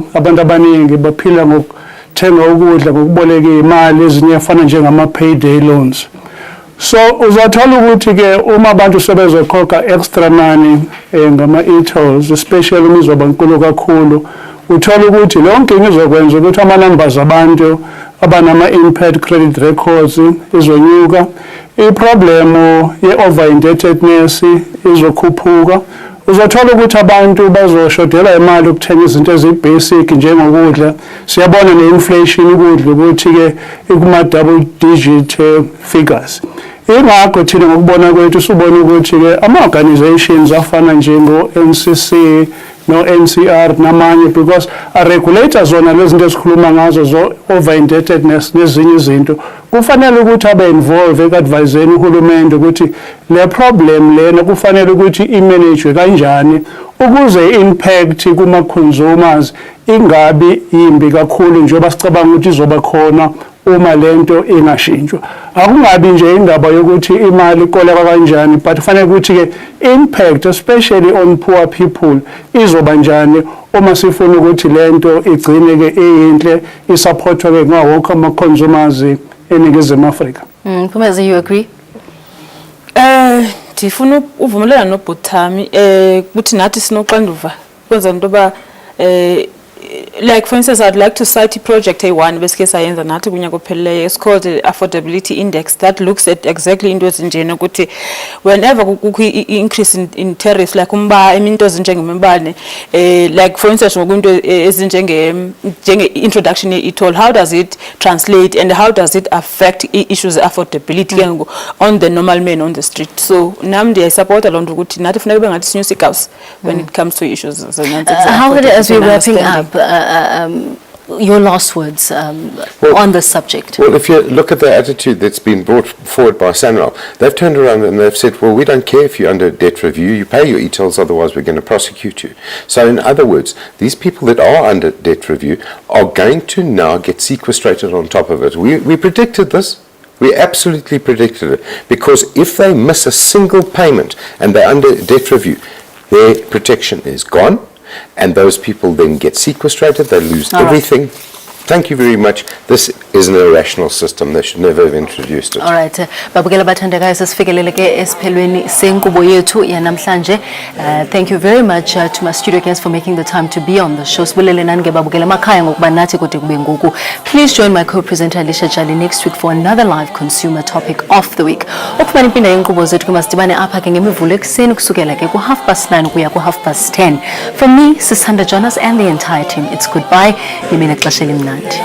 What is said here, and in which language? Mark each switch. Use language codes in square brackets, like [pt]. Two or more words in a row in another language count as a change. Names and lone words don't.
[zu] Abantu abaningi baphila ngokuthenga ukudla ngokuboleka imali ezinye efana njengama [en] payday loans. [zu] So uzathola ukuthi ke uma abantu sebezokhokha [en] extra money [zu] ngama e-tolls, especially uma izoba inkulu kakhulu, uthola ukuthi lonke ngizokwenza ukuthi ama-numbers abantu abanama [en] impaired credit records [zu] izonyuka, iproblem ye- [en] over indebtedness [zu] izokhuphuka. Uzothola ukuthi abantu bazoshodela imali ukuthenga izinto ezibasic njengokudla. Siyabona ne-inflation ukudla ukuthi ke ikuma [en] double digit figures. [zu] Ingakho thina ngokubona kwethu subona ukuthi ke ama-organizations afana njengo-NCC no-NCR namanye, because a-regulator zona lezi zinto esikhuluma ngazo zo- [en] over indebtedness [zu] nezinye izinto kufanele ukuthi abe-involve eka-adviseni uhulumende ukuthi le problem lena kufanele ukuthi imanagwe kanjani ukuze i-impact kuma-consumers ingabi yimbi kakhulu njengoba sicabanga ukuthi izoba khona uma lento ingashintshwa. Akungabi nje indaba yokuthi imali ikoleka kanjani, but kufanele ukuthi ke [en] impact especially on poor people [zu] izoba njani uma sifuna ukuthi lento igcine ke iyinhle isupportwe ke ngawo wonke ama-consumers eNingizimu Afrika. [en] Phumeza, you agree? [xh] Ndifuna uvumelana noBhuthami ukuthi nathi sinoxanduva kwenza into ba [en] like for instance I'd like to cite project A1 [xh] besike sayenza nathi kunyaka ophelileyo. [en] It's called the affordability index that looks at exactly [xh] into ezinjena ukuthi [en] whenever kukho increase in tariffs like [xh] into ezinjengemibane [en] like for instance [xh] ngokunto ezinjenge [en] introduction e-toll, how does it translate and how does it affect issues affordability on the normal man on the street. So namdi I support a lot [xh] ukuthi nathi funeka bengathi sinyusa igaws [en] when it comes to issues. How as we're wrapping up your last words on this subject? Well, if you look at the attitude that's been brought forward by SANRAL, they've turned around and they've said, well, we don't care if you're under debt review, you pay your e-tolls, otherwise we're going to prosecute you. So in other words, these people that are under debt review are going to now get sequestrated on top of it. We predicted this. We absolutely predicted it, because if they miss a single payment and they're under debt review, their protection is gone. And those people then get sequestrated, they lose everything. Thank you very much. This is an irrational system. They should never have introduced it. All right. [xh] Babukela bathandekayo sesifikelele ke esiphelweni senkqubo yethu yanamhlanje. [en] Thank you very much to my studio guests for making the time to be on the show. [xh] Sibulele nani ke babukela emakhaya ngokuba nathi kude kube ngoku. [en] Please join my co-presenter Alicia Jali next week for another live consumer topic of the week. [xh] Ukufumana impinda yenkqubo zethu ke masidibane apha ke ngemivulo ekuseni kusukela ke ku 9:30 kuya ku 10:30. [en] From me, Sisanda Jonas and the entire team, it's goodbye. [xh] Nimene xesha elimnandi.